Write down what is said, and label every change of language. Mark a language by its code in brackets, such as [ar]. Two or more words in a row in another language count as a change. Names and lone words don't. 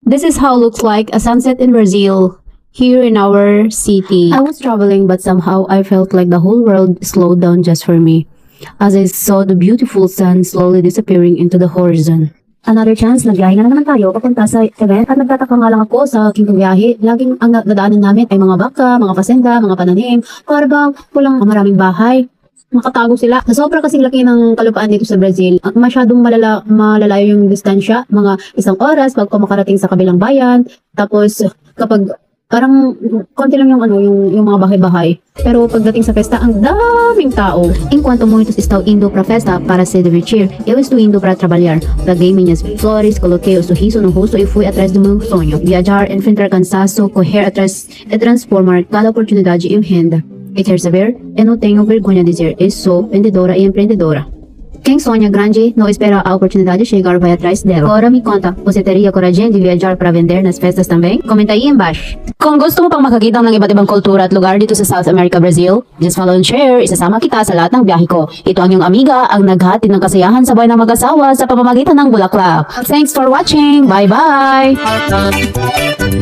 [en] This is how it looks like a sunset in Brazil, here in our city. I was traveling but somehow I felt like the whole world slowed down just for me, as I saw the beautiful sun slowly disappearing into the horizon. Another chance, [tl] nagbiyahe na naman tayo papunta sa event at nagtataka nga lang ako sa aking biyahe. Laging ang nadaanan namin ay mga baka, mga pasenda, mga pananim. Para bang walang maraming bahay. Makatago sila. Sa sobra kasing laki ng kalupaan dito sa Brazil, masyadong malalayo yung distansya, mga 1 oras pag makarating sa kabilang bayan. Tapos kapag parang konti lang yung mga bahay-bahay. Pero pagdating sa festa, ang daming tao. [pt] Enquanto muitos estão indo para a festa para se divertir, eu estou indo para trabalhar. Peguei minhas flores, coloquei o sorriso no rosto e fui atrás do meu sonho. Viajar, enfrentar cansaço, correr atrás e transformar cada oportunidade em renda. E quer saber? Eu não tenho vergonha de dizer, eu sou vendedora e empreendedora. Quem sonha grande não espera a oportunidade chegar, vai atrás dela. Agora me conta, você teria coragem de viajar para vender nas festas também? Comenta aí embaixo. [tl] Kung gusto mo pang makakita ng iba't ibang kultura at lugar dito sa South America, Brazil, [en] just follow and share, [tl] isasama kita sa lahat ng biyahe ko. Ito ang iyong amiga, ang naghatid ng kasiyahan sa buhay ng mag-asawa sa pamamagitan ng bulaklak. [en] Thanks for watching! Bye-bye!